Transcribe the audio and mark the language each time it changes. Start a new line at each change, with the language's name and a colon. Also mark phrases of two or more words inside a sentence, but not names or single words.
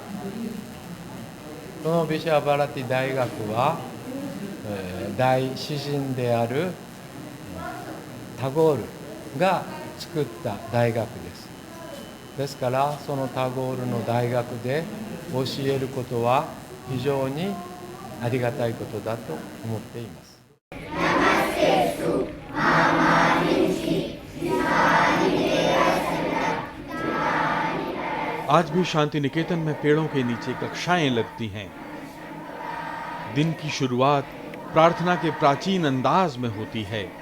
Japanese: このビシャバラティ大学は、大詩人であるタゴールが作った大学です。ですからそのタゴールの大学で教えることは非常にありがたいことだと思っています。
Hindi: आज भी शांति निकेतन में पेड़ों के नीचे कक्षाएं लगती हैं। दिन की शुरुआत प्रार्थना के प्राचीन अंदाज में होती है।